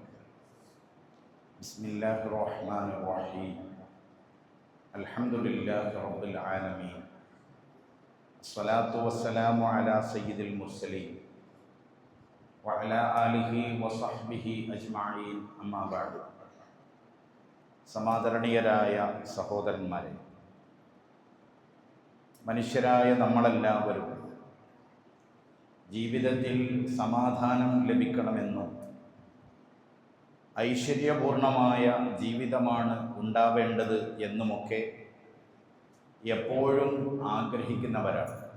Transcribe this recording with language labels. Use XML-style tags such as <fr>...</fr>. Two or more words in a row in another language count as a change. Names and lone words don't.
<ar>بسم الله الرحمن الرحيم. الحمد لله رب العالمين. الصلاة والسلام على سيد المرسلين وعلى آله وصحبه أجمعين. أما بعد.</ar> <ml>സമാദരണീയരായ സഹോദരന്മാരെ, മനുഷ്യരായ നമ്മളെല്ലാവരും ജീവിതത്തിൽ സമാധാനം ലഭിക്കണമെന്നും ഐശ്വര്യപൂർണമായ ജീവിതമാണ് ഉണ്ടാവേണ്ടത് എന്നുമൊക്കെ എപ്പോഴും ആഗ്രഹിക്കുന്നവരാണ്.</ml>